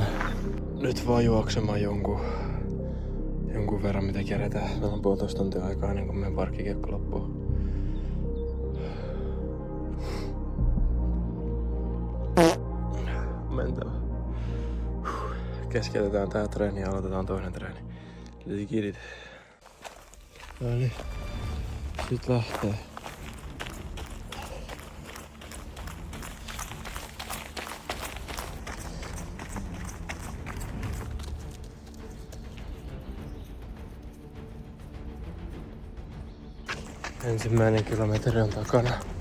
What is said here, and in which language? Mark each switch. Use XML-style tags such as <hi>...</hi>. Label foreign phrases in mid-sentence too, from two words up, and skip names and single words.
<fi>Nyt vaan juoksemaan jonkun verran mitä kerätään. Meillä on 1,5 tuntia aikaa ennen kuin meidän parkkikiekko loppuu. Mentävä. Keskeytetään tää treeni ja aloitetaan toinen treeni.</fi> <en>Let's get it.</en> <fi>No niin. Nyt lähtee. Ensimmäinen kilometri on takana.</fi>